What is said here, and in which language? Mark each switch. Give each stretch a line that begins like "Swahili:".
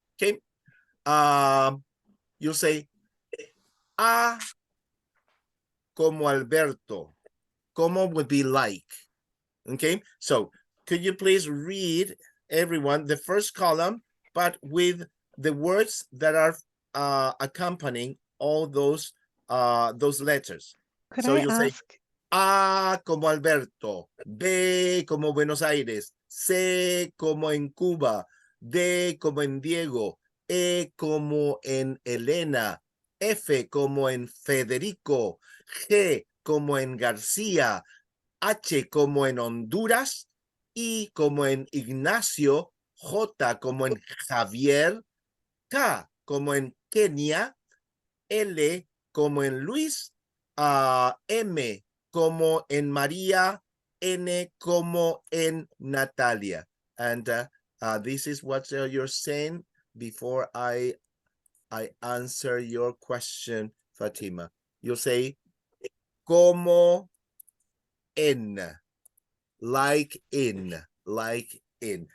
English: Okay. You'll say
Spanish: A como Alberto.
English: Como would be like. Okay. So could you please read, everyone, the first column, but with the words that are accompanying all those letters. Could So I you'll say ask,
Spanish: A como Alberto, B como Buenos Aires, C como en Cuba, D como en Diego, E como en Elena, F como en Federico, G como en García, H como en Honduras, I como en Ignacio, J como en Javier, K como en Kenia, L como en Luis, M como en María, N como en Natalia.
English: And this is what you're saying before I answer your question, Fatima. You'll say
Spanish: como en,
English: like in, like in.